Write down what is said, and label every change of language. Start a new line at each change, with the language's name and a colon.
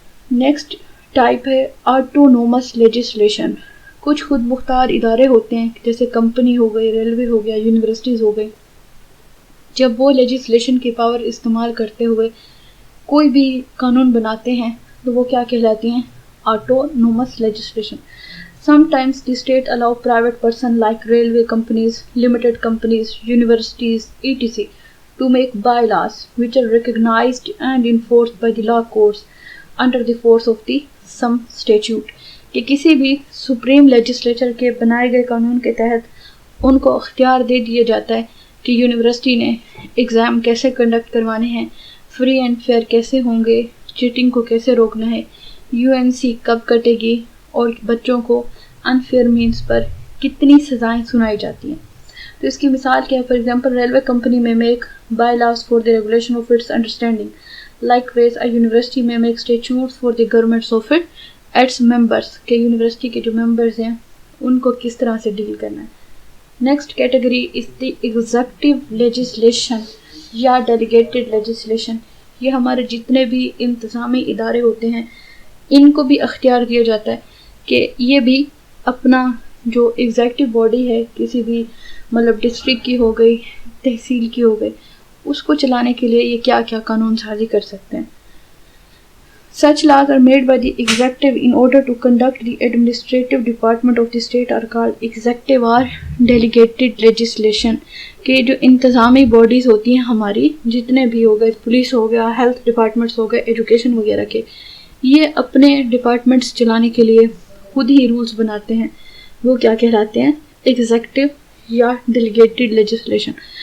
English: Next type ہے autonomous legislation.
Urdu: کچھ خود مختار ادارے ہوتے ہیں جیسے کمپنی ہو گئی، ریلوے ہو گیا، یونیورسٹیز ہو گئی. جب وہ لیجسلیشن کی پاور استعمال کرتے ہوئے کوئی بھی قانون بناتے ہیں تو وہ کیا کہلاتی ہیں؟ Autonomous legislation.
English: Sometimes the state allow private person like railway companies, limited companies, universities, etc. to make bylaws which are recognized and enforced by the law courts under the force of the some statute.
Urdu: کہ کسی بھی supreme legislature کے بنائے گئے قانون کے تحت ان کو اختیار دے دیا جاتا ہے کہ یونیورسٹی نے ایگزام کیسے کنڈکٹ کروانے ہیں،
English: free and fair
Urdu: کیسے ہوں گے، چیٹنگ کو کیسے روکنا ہے، UNC کب کٹے گی، اور بچوں کو انفیئر مینس پر کتنی سزائیں سنائی جاتی ہیں. تو اس کی مثال کیا ہے؟
English: for example railway company
Urdu: میں
English: Make bylaws for the regulation of its understanding. Likewise a university may make statutes for the governments of its members,
Urdu: کہ یونیورسٹی کے جو ممبرز ہیں ان کو کس طرح سے ڈیل کرنا ہے.
English: Next category is the executive legislation یا delegated legislation.
Urdu: یہ ہمارے جتنے بھی انتظامی ادارے ہوتے ہیں ان کو بھی اختیار دیا جاتا ہے کہ یہ بھی اپنا جو ایگزیکٹو باڈی ہے، کسی بھی مطلب ڈسٹرکٹ کی ہو گئی، تحصیل کی ہو گئی، اس کو چلانے کے لیے یہ کیا کیا قانون سازی کر سکتے ہیں.
English: Such laws are made by the executive in order to conduct the administrative department of the state are called executive or delegated legislation.
Urdu: کہ جو انتظامی باڈیز ہوتی ہیں ہماری، جتنے بھی ہو گئے، پولیس ہو گیا، ہیلتھ ڈپارٹمنٹس ہو گئے، ایجوکیشن وغیرہ کے، یہ اپنے ڈپارٹمنٹس چلانے کے لیے خود ہی رولز بناتے ہیں. وہ کیا کہلاتے ہیں؟ ایگزیکٹو یا ڈیلیگیٹڈ لیجسلیشن.